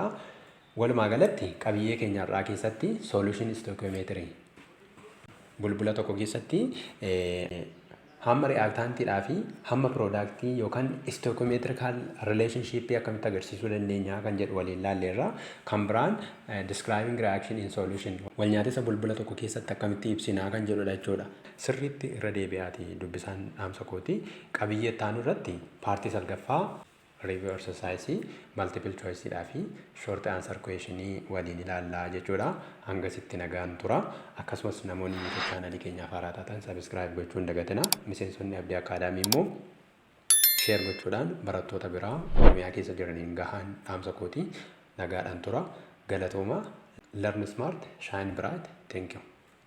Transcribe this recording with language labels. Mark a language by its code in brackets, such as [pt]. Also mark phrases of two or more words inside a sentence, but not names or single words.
[om] Walumaa galatti qabiyyee keenya irraa keessatti [en] solution stoichiometry [om] bulbula tokko keessatti hamma reaaktaantiidhaa fi hamma piroodaaktii yookaan [en] stoichiometrical relationship [om] akkamitti agarsiisuu dandeenya kan jedhu waliin ilaalleerra. Kan biraan [en] describing reaction in solution [om] wal nyaatessa bulbula tokko keessatti akkamitti ibsinaa kan jedhudha jechuudha. Sirriitti irra deebi'aati dubbisaan dhaamsa kooti. Qabiyyee ittaanu irratti paartii salgaffaa [en] review exercise multiple choice dhaa fi short answer question [om] waliin ilaallaa jechuudha. Hangasitti nagaan tura. Akkasumas namoonni [en] YouTube channel [om] keenyaaf haaraa taatan subscribe gochuun dagatina. Miseensonni Abdii Akaadaamii immoo share gochuudhaan barattoota biraa Oromiyaa keessa jiraniin gahaan dhaamsa kooti. Nagaadhaan tura. Galatooma. [en] Learn smart, shine bright. Thank you.